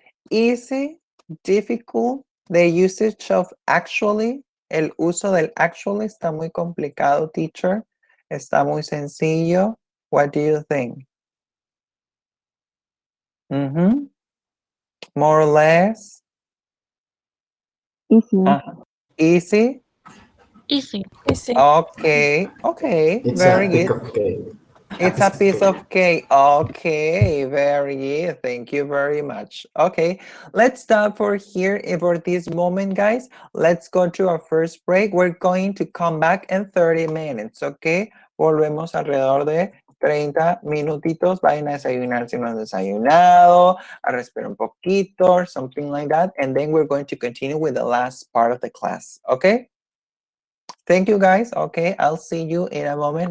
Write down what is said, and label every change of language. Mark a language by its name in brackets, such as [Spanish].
[English] Easy, difficult, the usage of actually. [Spanish] El uso del actually está muy complicado, teacher. Está muy sencillo. [English] What do you think? More or less. Easy. Easy. Easy. Easy. Okay, It's very a piece good. of cake. It's a piece of cake. Okay, very good. Thank you very much. Okay, let's stop for here for this moment, guys. Let's go to our first break. We're going to come back in 30 minutes, okay? [Spanish] Volvemos alrededor de 30 minutitos. Vayan a desayunar si no han desayunado, a respirar un poquito, [English] or something like that. And then we're going to continue with the last part of the class, okay? Thank you, guys. Okay, I'll see you in a moment.